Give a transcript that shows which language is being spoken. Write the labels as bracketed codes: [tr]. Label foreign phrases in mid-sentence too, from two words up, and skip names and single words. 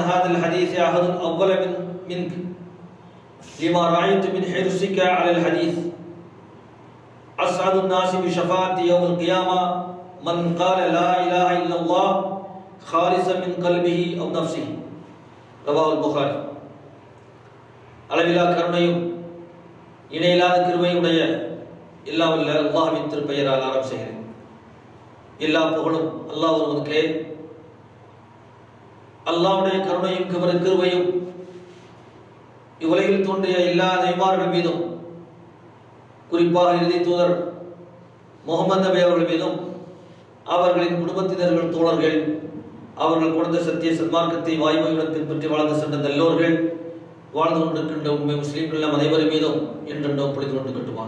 [ar] هذا الحديث أحد أول منك لما رأيت من حرصك على الحديث أسعد الناس بشفاعتي يوم القيامة من قال لا إله إلا الله خالصا من قلبه أو نفسه رواه البخاري [ta] அளவிலா கருணையும் இணையில்லாத கிருபையுடைய எல்லாம் வல்ல அல்லாஹ்வின் திருப்பெயரால் ஆரம்பம் செய்கிறேன். எல்லா புகழும் அல்லாஹ் ஒருவனுக்கே. அல்லாஹ்வுடைய கருணையும் கிருபையும் இவ்வுலகில் தோன்றிய எல்லா நபிமார்கள் மீதும் குறிப்பாக இறுதி தூதர் முகமது நபி அவர்கள் மீதும் அவர்களின் குடும்பத்தினர்கள் தோழர்கள் அவர்கள் கொடுத்த சத்திய சன்மார்க்கத்தை வாய்மையுடன் பின்பற்றி வாழ்ந்து சென்ற நல்லோர்கள் வாழ்ந்து கொண்டிருக்கின்ற உண்மை முஸ்லீம்கள் நம் அனைவரும் மீதும் என்றென்றும் பொழிந்து கொண்டு கட்டுவான்.